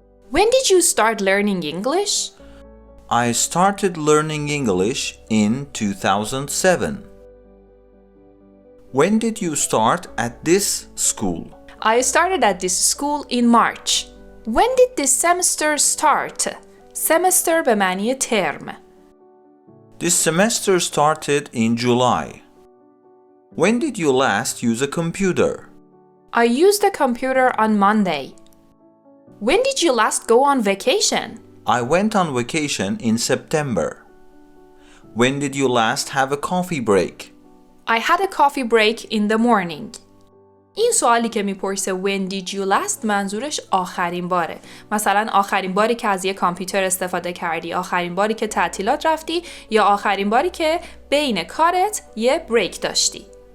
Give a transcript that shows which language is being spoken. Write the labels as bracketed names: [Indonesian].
[English] When did you start learning English? I started learning English in 2007. When did you start at this school? I started at this school in March. When did this semester start? [Persian] Semester به معنی ترم. [English] This semester started in July. When did you last use a computer? I used a computer on Monday. When did you last go on vacation? I went on vacation in September. When did you last have a coffee break? I had a coffee break in the morning. [Persian] این سوالی که میپرسه [English] when did you last [Persian] منظورش آخرین باره. مثلا آخرین باری که از یک کامپیوتر استفاده کردی، آخرین باری که تعطیلات رفتی یا آخرین باری که بین کارت یه بریک داشتی.